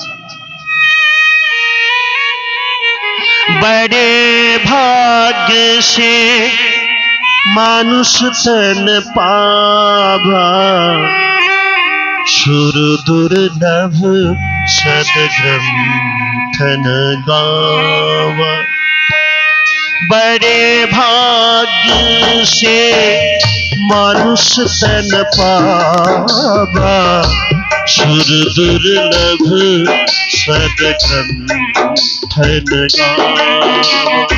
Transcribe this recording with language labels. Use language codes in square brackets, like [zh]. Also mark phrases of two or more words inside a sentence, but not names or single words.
[awa] बड़े भाग्य से मानुष तन पावा, सुर दुर्लभ सदग्रंथन गावा। बड़े भाग्य से मानुष तन पावा, सुर दुर्लभ सदग्रंथन गावा।